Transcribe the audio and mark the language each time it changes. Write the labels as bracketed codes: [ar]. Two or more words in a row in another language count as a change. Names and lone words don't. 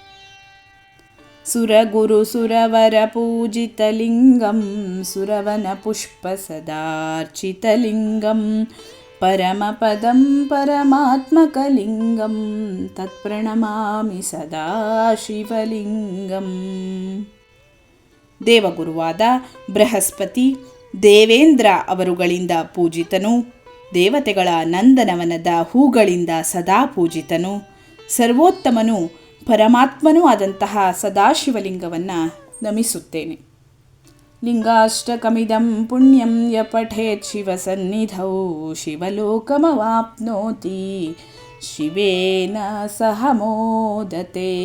[sa] ಸುರಗುರು ಸುರವರ ಪೂಜಿತಲಿಂಗಂ ಸುರವನ ಪುಷ್ಪ ಸದಾರ್ಚಿತಲಿಂಗಂ ಪರಮಪದಂ ಪರಮಾತ್ಮಕಲಿಂಗಂ ತತ್ಪ್ರಣಮಾಮಿ ಸದಾ ಶಿವಲಿಂಗಂ. [kn] ದೇವಗುರುವಾದ ಬೃಹಸ್ಪತಿ ದೇವೇಂದ್ರ ಅವರುಗಳಿಂದ ಪೂಜಿತನು, ದೇವತೆಗಳ ನಂದನವನದ ಹೂಗಳಿಂದ ಸದಾ ಪೂಜಿತನು, ಸರ್ವೋತ್ತಮನು ಪರಮಾತ್ಮನೂ ಆದಂತಹ ಸದಾಶಿವಲಿಂಗವನ್ನು ನಮಿಸುತ್ತೇನೆ. [sa] ಲಿಂಗಾಷ್ಟಕಮಿದಂ ಪುಣ್ಯಂ ಯ ಪಠೇತ್ ಶಿವಸನ್ನಿಧೌ ಶಿವಲೋಕಮವಾಪ್ನೋತಿ ಶಿವೇನ ಸಹ ಮೋದತೆ.